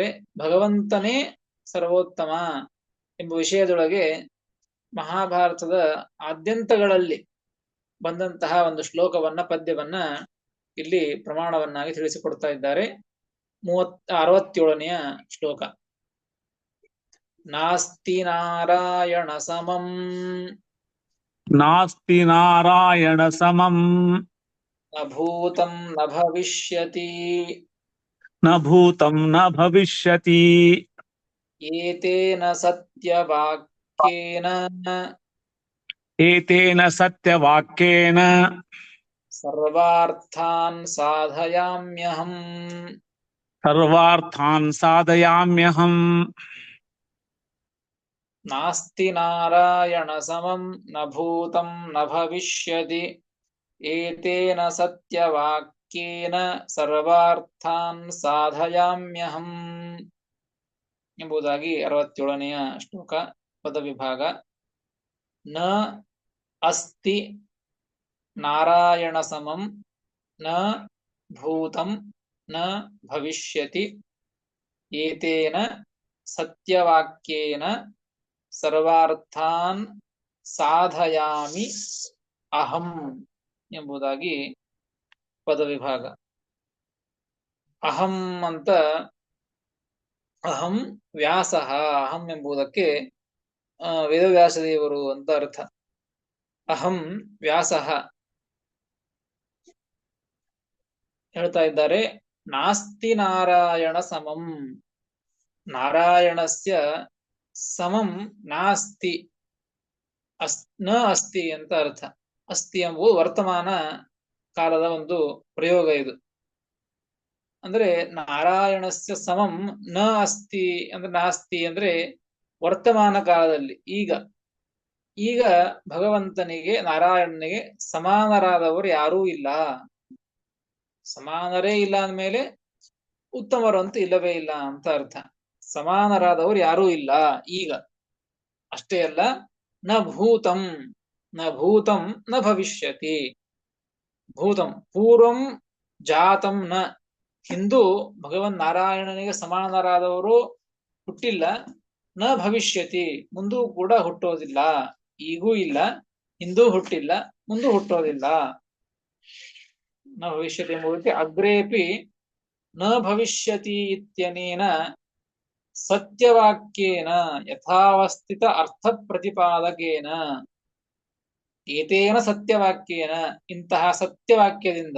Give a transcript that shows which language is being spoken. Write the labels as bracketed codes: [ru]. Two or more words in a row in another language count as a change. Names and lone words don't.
[kn] ಭಗವಂತನೇ ಸರ್ವೋತ್ತಮ ಎಂಬ ವಿಷಯದೊಳಗೆ ಮಹಾಭಾರತದ ಆದ್ಯಂತಗಳಲ್ಲಿ ಬಂದಂತಹ ಒಂದು ಶ್ಲೋಕವನ್ನ, ಪದ್ಯವನ್ನ ಇಲ್ಲಿ ಪ್ರಮಾಣವನ್ನಾಗಿ ತಿಳಿಸಿಕೊಡ್ತಾ ಇದ್ದಾರೆ. 67ನೆಯ ಶ್ಲೋಕ. [sa] ನಾಸ್ತಿ ನಾರಾಯಣ ಸಮಂ, ನಾಸ್ತಿ ನಾರಾಯಣ ಸಮಂ, ನ ಭೂತಂ ನ ಭವಿಷ್ಯತಿ, ನ ಭೂತಂ ನ ಭವಿಷ್ಯತಿ, ಏತೇನ ಸತ್ಯವಾಕ್ಯೇನ, ಏತೇನ ಸತ್ಯವಾಕ್ಯೇನ, ಸರ್ವಾರ್ಥಾನ್ ಸಾಧಯಾಮ್ಯಹಂ, ಸರ್ವಾರ್ಥಾನ್ ಸಾಧಯಾಮ್ಯಹಂ. ನಾಸ್ತಿ ನಾರಾಯಣ ಸಮಂ ನ ಭೂತಂ ನ ಭವಿಷ್ಯತಿ, ಏತೇನ ಸತ್ಯವಾಕ್ಯೇನ ಸರ್ವಾರ್ಥಾನ್ ಸಾಧಯಾಮ್ಯಹಂ [kn] ಎಂಬುದಾಗಿ 67ನೆಯ ಶ್ಲೋಕ ಪದವಿಭಾಗ. [sa] ನ ಅಸ್ತಿ ನಾರಾಯಣ ಸಮಂ ನ ಭೂತಂ ನ ಭವಿಷ್ಯತಿ, ಏತೇನ ಸತ್ಯವಾಕ್ಯೇನ ಸರ್ವಾರ್ಥಾನ್ ಸಾಧಯಾಮಿ ಅಹಂ [kn] ಎಂಬುದಾಗಿ ಪದವಿಭಾಗ. ಅಹಂ ಅಂತ, [sa] ಅಹಂ ವ್ಯಾಸಃ, [kn] ಅಹಂ ಎಂಬುದಕ್ಕೆ ವೇದವ್ಯಾಸದೇವರು ಅಂತ ಅರ್ಥ. [sa] ಅಹಂ ವ್ಯಾಸಃ [kn] ಹೇಳ್ತಾ ಇದ್ದಾರೆ. [sa] ನಾಸ್ತಿ ನಾರಾಯಣ ಸಮಂ, ನಾರಾಯಣಸ್ಯ ಸಮಂ ನಾಸ್ತಿ, ನ ಅಸ್ತಿ [kn] ಅಂತ ಅರ್ಥ. ಅಸ್ತಿ ಎಂಬುದು ವರ್ತಮಾನ ಕಾಲದ ಒಂದು ಪ್ರಯೋಗ. ಇದು ಅಂದ್ರೆ [sa] ನಾರಾಯಣಸ್ಯ ಸಮಂ ನ ಅಸ್ತಿ [kn] ಅಂದ್ರೆ, ನಾಸ್ತಿ ಅಂದ್ರೆ ವರ್ತಮಾನ ಕಾಲದಲ್ಲಿ, ಈಗ ಭಗವಂತನಿಗೆ, ನಾರಾಯಣನಿಗೆ ಸಮಾನರಾದವರು ಯಾರೂ ಇಲ್ಲ. ಸಮಾನರೇ ಇಲ್ಲ ಅಂದ್ಮೇಲೆ ಉತ್ತಮರು ಅಂತ ಇಲ್ಲವೇ ಇಲ್ಲ ಅಂತ ಅರ್ಥ. ಸಮಾನರಾದವರು ಯಾರೂ ಇಲ್ಲ ಈಗ. ಅಷ್ಟೇ ಅಲ್ಲ, [sa] ನ ಭೂತಂ ನ ಭೂತಂ ನ ಭವಿಷ್ಯತಿ. ಭೂತಂ ಪೂರ್ವಂ ಜಾತಂ ನ, [kn] ಹಿಂದೂ ಭಗವನ್ ನಾರಾಯಣನಿಗೆ ಸಮಾನರಾದವರು ಹುಟ್ಟಿಲ್ಲ. [sa] ನ ಭವಿಷ್ಯತಿ, [kn] ಮುಂದೂ ಕೂಡ ಹುಟ್ಟೋದಿಲ್ಲ. ಈಗೂ ಇಲ್ಲ, ಹಿಂದೂ ಹುಟ್ಟಿಲ್ಲ, ಮುಂದೂ ಹುಟ್ಟೋದಿಲ್ಲ. [sa] ನ ಭವಿಷ್ಯತಿ ಎಂಬುದಕ್ಕೆ ಅಗ್ರೇಪಿ ನ ಭವಿಷ್ಯತಿ ಇತ್ಯನೇನ ಸತ್ಯವಾಕ್ಯೇನ ಯಥಾವಸ್ಥಿತ ಅರ್ಥ ಪ್ರತಿಪಾದಕೇನ ಏತೇನ ಸತ್ಯವಾಕ್ಯೇನ, [kn] ಇಂತಹ ಸತ್ಯವಾಕ್ಯದಿಂದ.